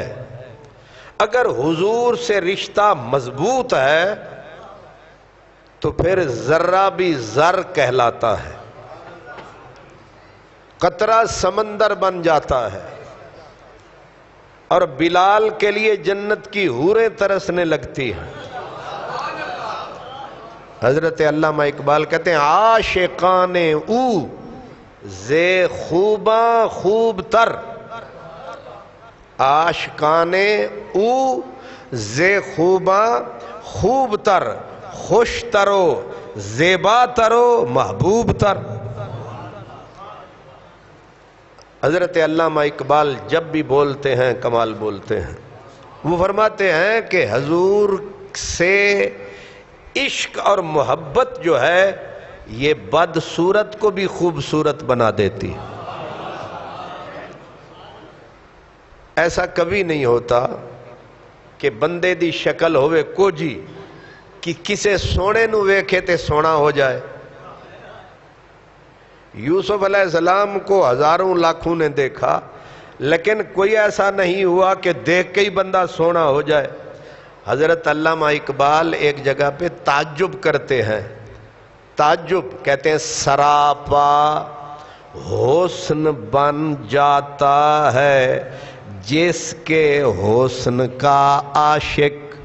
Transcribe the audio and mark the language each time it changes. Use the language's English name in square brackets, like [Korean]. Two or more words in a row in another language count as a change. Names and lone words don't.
[Urdu] اگر حضور سے رشتہ مضبوط ہے تو پھر ذرہ بھی زر کہلاتا ہے، قطرہ سمندر بن جاتا ہے، اور بلال کے لیے جنت کی حوریں ترسنے لگتی ہیں۔ حضرت علامہ اقبال کہتے ہیں [Persian] عاشقان او زے خوباں خوب تر، عاشقان او زے خوباں خوب تر، خوش ترو زیبا ترو محبوب تر۔ [Urdu] حضرت علامہ اقبال جب بھی بولتے ہیں کمال بولتے ہیں۔ وہ فرماتے ہیں کہ حضور سے عشق اور محبت جو ہے یہ بدصورت کو بھی خوبصورت بنا دیتی. ایسا کبھی نہیں ہوتا کہ [Punjabi] بندے دی شکل ہوئے کوجی کہ کسے سونے نو ویکھے تے سونا ہو جائے. [Urdu] یوسف علیہ السلام کو ہزاروں لاکھوں نے دیکھا لیکن کوئی ایسا نہیں ہوا کہ دیکھ کے ہی بندہ سونا ہو جائے. حضرت علامہ اقبال ایک جگہ پہ تعجب کرتے ہیں. تعجب کہتے ہیں سراپا حسن بن جاتا ہے جس کے حسن کا عاشق.